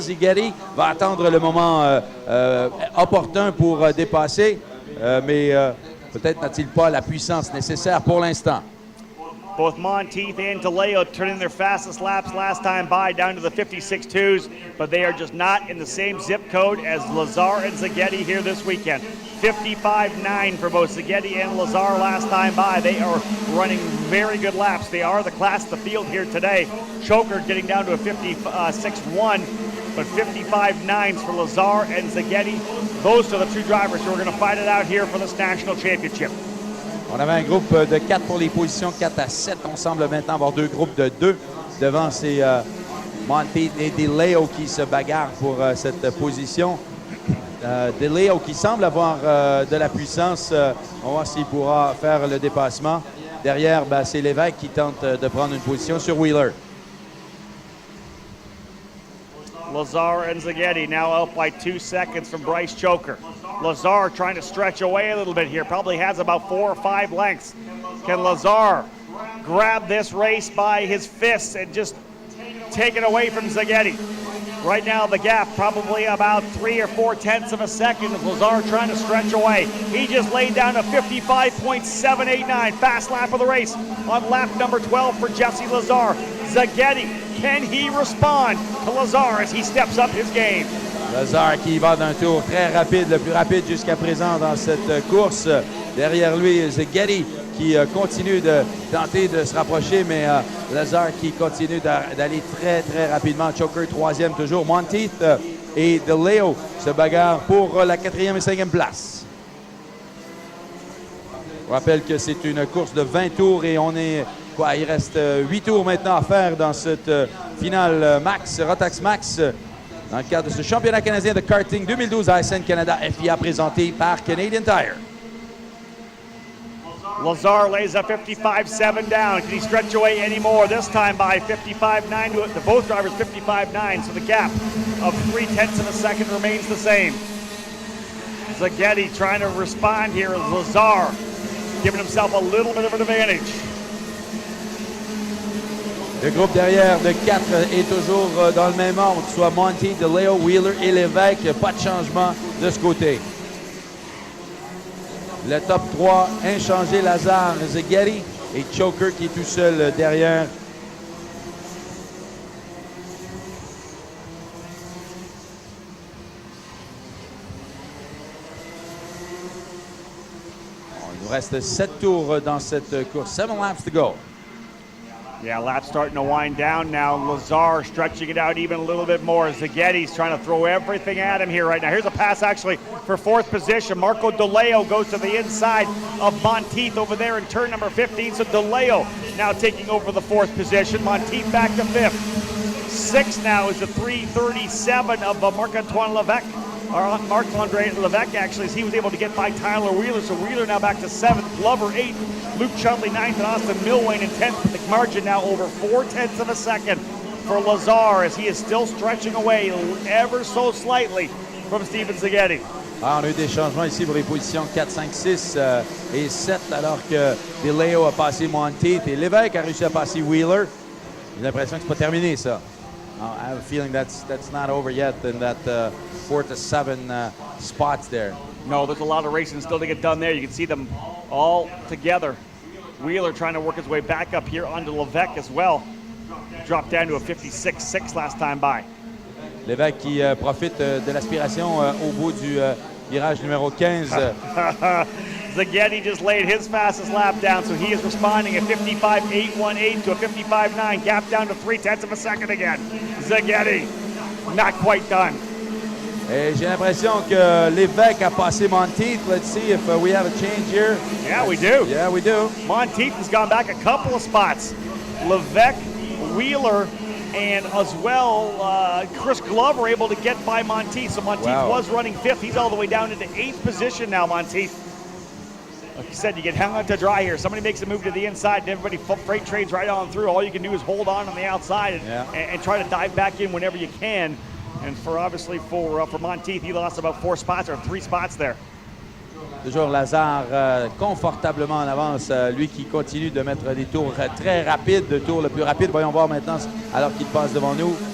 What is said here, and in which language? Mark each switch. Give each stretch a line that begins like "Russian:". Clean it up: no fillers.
French: Zigari va attendre le moment opportun pour dépasser, mais peut-être n'a-t-il pas la puissance nécessaire pour l'instant.
English: Both Monteith and DeLeo turning their fastest laps last time by down to the 56.2s, but they are just not in the same zip code as Lazar and Zaghetti here this weekend. 55.9 for both Zaghetti and Lazar last time by. They are running very good laps. They are the class of the field here today. Choker getting down to a 56.1, but 55.9s for Lazar and Zaghetti. Those are the two drivers who are going to fight it out here for this national championship.
French: On avait un groupe de 4 pour les positions 4 à 7. On semble maintenant avoir deux groupes de 2 devant ces Monteith et DeLeo qui se bagarrent pour cette position. DeLeo qui semble avoir de la puissance. On va voir s'il pourra faire le dépassement. Derrière, c'est Lévesque qui tente de prendre une position sur Wheeler.
English: Lazar and Zaghetti now out by 2 seconds from Bryce Choker. Lazar trying to stretch away a little bit here. Probably has about 4 or 5 lengths. Can Lazar grab this race by his fists and just take it away from Zaghetti? Right now the gap probably about 3 or 4 tenths of a second of Lazar trying to stretch away. He just laid down a 55.789. Fast lap of the race on lap number 12 for Jesse Lazar. Zaghetti, can he respond to Lazar as he steps up his game?
French: Lazar qui va d'un tour très rapide, le plus rapide jusqu'à présent dans cette course. Derrière lui, Szigeti qui continue de tenter de se rapprocher, mais Lazar qui continue d'aller très, très rapidement. Choker, troisième toujours. Monteith et DeLeo se bagarrent pour la 4e et 5e place. Je rappelle que c'est une course de 20 tours et on est... il reste 8 tours maintenant à faire dans cette finale Max, Rotax Max, dans le cadre de ce championnat canadien de karting 2012 ASN Canada FIA présenté par Canadian Tire.
English: Lazar lays a 55.7 down. Can he stretch away any more? This time by 55.9 to both drivers 55.9. So the gap of 0.3 of a second remains the same. Szigeti trying to respond here as Lazar giving himself a little bit of an advantage.
French: Le groupe derrière de 4 est toujours dans le même ordre, soit Monteith, DeLeo, Wheeler et Lévesque. Pas de changement de ce côté. Le top 3, inchangé, Lazar, Szigeti et Choker qui est tout seul derrière. Il nous reste 7 tours dans cette course.
English: 7 laps to go. Yeah, lap's starting to wind down now. Lazar stretching it out even a little bit more. Szigeti's trying to throw everything at him here right now. Here's a pass actually for 4th position. Marco DeLeo goes to the inside of Monteith over there in turn number 15. So DeLeo now taking over the 4th position. Monteith back to 5th. 6th now is the 3:37 of Marc-Antoine Lévesque. Marc-Andre Lévesque actually, as he was able to get by Tyler Wheeler. So Wheeler now back to 7th, Glover 8th, Luke Chudley 9th, and Austin Milwain in 10th. The margin now over 0.4 of a second for Lazar as he is still stretching away ever so slightly from Stephen Szigeti.
French: On a eu des changements ici pour les positions 4, 5, 6 et 7 alors que DeLeo a passé Monteith et Lévesque a réussi à passer Wheeler. J'ai l'impression que c'est pas terminé ça.
English: I have a feeling that's not over yet in that 4 to 7 spots there. No, there's a lot of racing still to get done there. You can see them all together. Wheeler trying to work his way back up here onto Lévesque as well. Dropped down to a 56.6 last time by. Lévesque qui profite de l'aspiration au bout du virage numéro 15. Szigeti just laid his fastest lap down, so he is responding at 55.818 to a 55.9. Gap down to 0.3 of a second again. Szigeti, not quite done.
French: Et j'ai l'impression que Lévesque a passé Monteith.
English: Let's see if we have a change here. Yeah, we do. Yeah, we do. Monteith has gone back a couple of spots. Lévesque, Wheeler, and as well, Chris Glover able to get by Monteith. So Monteith was running 5th. He's all the way down into 8th position now, Monteith. Like you said, you get hung out to dry here. Somebody makes a move to the inside, and everybody freight trades right on through. All you can do is hold on the outside and try to dive back in whenever you can. And for obviously for Monteith, he lost about 4 spots or 3 spots there.
French: Toujours Lazar confortablement en avance, lui qui continue de mettre des tours très rapides, le tour le plus rapide. Voyons voir maintenant alors qu'il passe devant nous.